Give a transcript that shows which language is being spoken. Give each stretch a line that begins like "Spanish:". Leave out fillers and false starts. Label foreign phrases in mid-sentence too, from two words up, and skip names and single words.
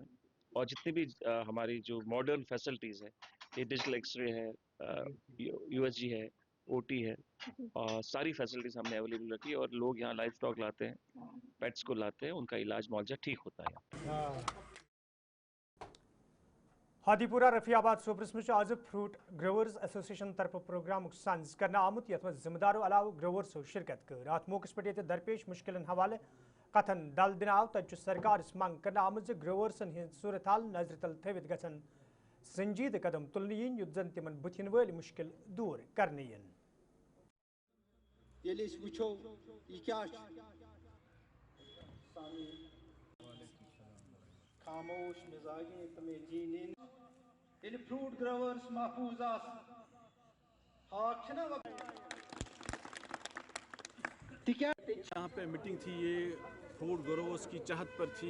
Hindi: और जितनी भी हमारी जो
English: modern facilities
Hindi: है, ये
English: digital x-ray
Hindi: है, यूएसजी है, OT है, और सारी फैसिलिटीज हमने अवेलेबल रखी है, और लोग यहाँ
English: life stock
Hindi: लाते हैं, पेट्स को लाते हैं, उनका इलाज मुआवजा ठीक होता है।
Kashmiri: हादीपुरा रफियाबाद सोबरस में आज
English: fruit growers association
Kashmiri: तरफ प्रोग्राम संज करना आमुत यथ जिम्मेदारों अलाव ग्रोवर्सो शिरकत कर अत मौके पे दरपेश मुश्किलन हवाले कथन दल दिन आव तब सरकार मंग करना आमुत ग्रोवर्सन हज सूरत हाल नजर तल थवित गसन संजीद कदम तुलन yin युद्ध जन तिमन बुथिन वल मुश्किल दूर करने yin खामोश मिजाजी तमें जीनिन ये
English: fruit growers
Kashmiri: महफूज आस
Hindi: यहाँ पे मीटिंग थी, ये
English: fruit growers
Hindi: की चाहत पर थी।